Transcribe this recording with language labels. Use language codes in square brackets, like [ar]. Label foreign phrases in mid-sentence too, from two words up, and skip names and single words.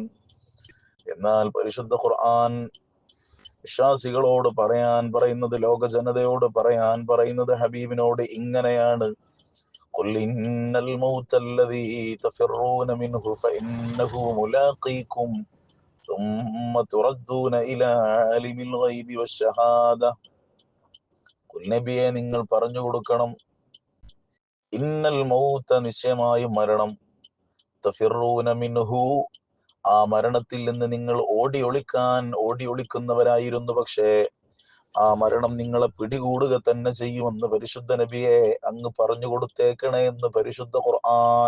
[ml] എന്നാൽ പരിശുദ്ധ ഖുർആൻ വിശ്വാസികളോട് പറയുന്നത്, ലോക ജനതയോട് പറയുന്നത്, ഹബീബിനോട് ഇങ്ങനെയാണ്: [ar] قل إن الموت الذي تفرون منه فإنه ملاقيكم ثم تردون إلى عالم الغيب والشهادة [ml] നബിയെ നിങ്ങൾ പറഞ്ഞു കൊടുക്കണം, [ar] إن الموت, [ml] നിശ്ചയമായും മരണം, [ar] تفرون منه, [ml] ആ മരണത്തിൽ നിന്ന് നിങ്ങൾ ഓടി ഒളിക്കുന്നവരായിരുന്നു. പക്ഷേ ആ മരണം നിങ്ങളെ പിടികൂടുക തന്നെ ചെയ്യുമെന്ന് പരിശുദ്ധ നബിയെ അങ്ങ് പറഞ്ഞു കൊടുത്തേക്കണേ എന്ന് പരിശുദ്ധ ഖുർആൻ.